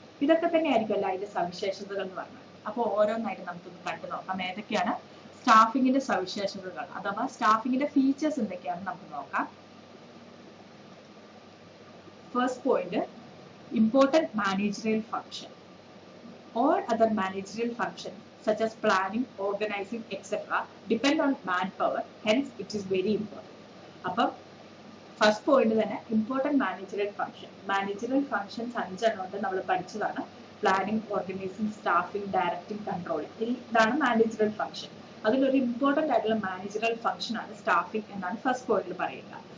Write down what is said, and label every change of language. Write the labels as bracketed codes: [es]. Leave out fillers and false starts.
[ml] ഇതൊക്കെ തന്നെയായിരിക്കും അല്ല അതിന്റെ സവിശേഷതകൾ എന്ന് പറഞ്ഞാൽ. അപ്പോൾ ഓരോന്നായിട്ട് നമുക്കൊന്ന് കണ്ടു നോക്കാം. ഏതൊക്കെയാണ് സ്റ്റാഫിംഗിന്റെ സവിശേഷതകൾ അഥവാ സ്റ്റാഫിംഗിന്റെ ഫീച്ചേഴ്സ് എന്തൊക്കെയാണെന്ന് നമുക്ക് നോക്കാം. [en] First point, important managerial function. All other managerial functions such as planning, organizing, etc. depend on manpower. Hence, it is very important. അപ്പം first point തന്നെ important managerial function. [ml] Managerial functions 5 ഉണ്ട്, നമ്മൾ പഠിച്ചതാണ്. Planning, organising, staffing, directing, controlling. ഇതാണ് managerial function. അതിലൊരു important ആയിട്ടുള്ള managerial function ആണ് staffing എന്നാണ് ഫസ്റ്റ് പോയിന്റിൽ പറയുക.